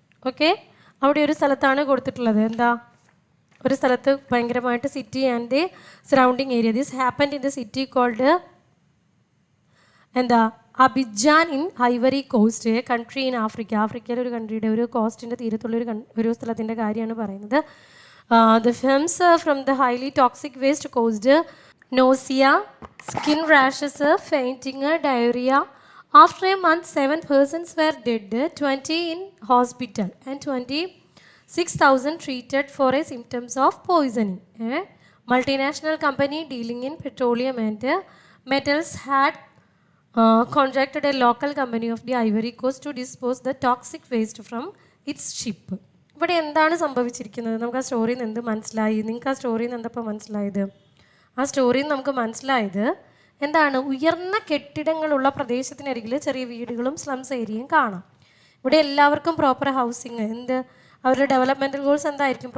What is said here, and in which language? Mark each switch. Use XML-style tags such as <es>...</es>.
<ml>Okay, അവിടെ ഒരു സ്ഥലത്താണ് കൊടുത്തിട്ടുള്ളത്. എന്താ, ഒരു സ്ഥലത്ത് ഭയങ്കരമായിട്ട്</ml> <en>City and the surrounding area. This happened in the city called എന്താ, Abidjan in Ivory Coast, country in Africa.</en> <ml>ആഫ്രിക്കയിലെ ഒരു കൺട്രിയുടെ ഒരു കോസ്റ്റിൻ്റെ തീരത്തുള്ള ഒരു സ്ഥലത്തിൻ്റെ കാര്യമാണ് പറയുന്നത്.</ml> <en>The films from the highly toxic waste caused nausea, skin rashes, fainting, diarrhea. After a month, 7 persons were dead, 20 in hospital, and 26,000 treated for a symptoms of poisoning. A multinational company dealing in petroleum and metals had contracted a local company of the Ivory Coast to dispose the toxic waste from its ship.</en> <ml>ഇവിടെ എന്താണ് സംഭവിച്ചിരിക്കുന്നത്? നമുക്ക് ആ സ്റ്റോറിയിൽ നിന്ന് എന്ത് മനസ്സിലായി? നിങ്ങൾക്ക് ആ സ്റ്റോറിയിൽ നിന്ന് എന്തപ്പോൾ മനസ്സിലായത്? ആ സ്റ്റോറിയിൽ നിന്ന് നമുക്ക് മനസ്സിലായത് എന്താണ്, ഉയർന്ന കെട്ടിടങ്ങളുള്ള പ്രദേശത്തിനരികിൽ ചെറിയ വീടുകളും സ്ലംസ് ഏരിയയും കാണാം. ഇവിടെ എല്ലാവർക്കും പ്രോപ്പർ ഹൗസിങ്, അവരുടെ ഡെവലപ്മെൻറ്റൽ ഗോൾസ് എന്തായിരിക്കും?</ml>